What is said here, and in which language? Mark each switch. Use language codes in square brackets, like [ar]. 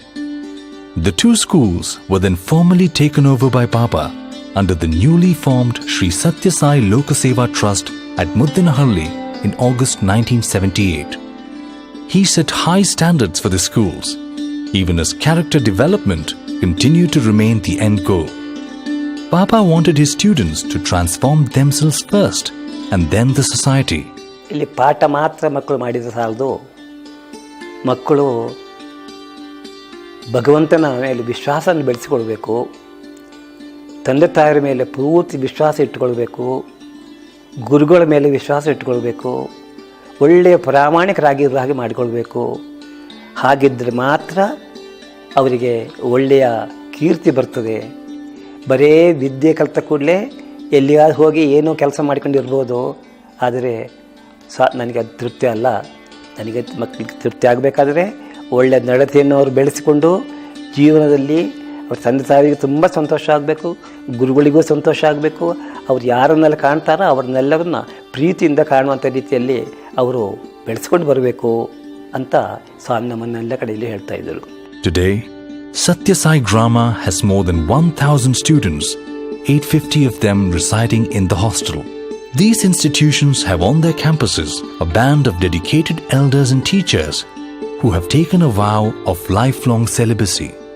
[en] The two schools were then formally taken over by Baba under the newly formed Sri Sathya Sai Lokaseva Trust at Muddinahalli in August 1978. He set high standards for the schools, even as character development continued to remain the end goal. Baba wanted his students to transform themselves first and then the society. [kn] ಇಲ್ಲಿ ಪಾಠ ಮಾತ್ರ ಮಕ್ಕಳು ಮಾಡಿದರೆ ಸಾಲದು. ಮಕ್ಕಳು ಭಗವಂತನ ಮೇಲೆ ವಿಶ್ವಾಸವನ್ನು ಬೆಳೆಸಿಕೊಳ್ಬೇಕು, ತಂದೆ ತಾಯಿಯ ಮೇಲೆ ಪೂರ್ತಿ ವಿಶ್ವಾಸ ಇಟ್ಟುಕೊಳ್ಬೇಕು, ಗುರುಗಳ ಮೇಲೆ ವಿಶ್ವಾಸ ಇಟ್ಟುಕೊಳ್ಬೇಕು, ಒಳ್ಳೆಯ ಪ್ರಾಮಾಣಿಕರಾಗಿರೋ ಹಾಗೆ ಮಾಡಿಕೊಳ್ಬೇಕು. ಹಾಗಿದ್ದರೆ ಮಾತ್ರ ಅವರಿಗೆ ಒಳ್ಳೆಯ ಕೀರ್ತಿ ಬರ್ತದೆ. ಬರೇ ವಿದ್ಯೆ ಕಲಿತ ಕೂಡಲೇ ಎಲ್ಲಿಯಾದ್ರೂ ಹೋಗಿ ಏನೋ ಕೆಲಸ ಮಾಡ್ಕೊಂಡಿರ್ಬೋದು, ಆದರೆ ನನಗೆ ಅದು ತೃಪ್ತಿ ಅಲ್ಲ. ನನಗೆ ಮಕ್ಕಳಿಗೆ ತೃಪ್ತಿ ಆಗಬೇಕಾದ್ರೆ ಒಳ್ಳೆಯ ನಡತೆಯನ್ನು ಅವರು ಬೆಳೆಸಿಕೊಂಡು ಜೀವನದಲ್ಲಿ ಅವ್ರ ತಂದೆ ತಾಯಿಗೆ ತುಂಬ ಸಂತೋಷ ಆಗಬೇಕು, ಗುರುಗಳಿಗೂ ಸಂತೋಷ ಆಗಬೇಕು. ಅವ್ರು ಯಾರನ್ನೆಲ್ಲ ಕಾಣ್ತಾರೋ ಅವ್ರನ್ನೆಲ್ಲರನ್ನ ಪ್ರೀತಿಯಿಂದ ಕಾಣುವಂಥ ರೀತಿಯಲ್ಲಿ ಅವರು ಬೆಳೆಸ್ಕೊಂಡು ಬರಬೇಕು ಅಂತ ಸ್ವಾಮಿ ನಮ್ಮನ್ನೆಲ್ಲ ಕಡೆಯಲ್ಲಿ ಹೇಳ್ತಾ ಇದ್ದರು. [en] Today, Sathya Sai Grama has more than 1,000 students, 850 of them residing in the hostel. These institutions have on their campuses a band of dedicated elders and teachers who have taken a vow of lifelong celibacy.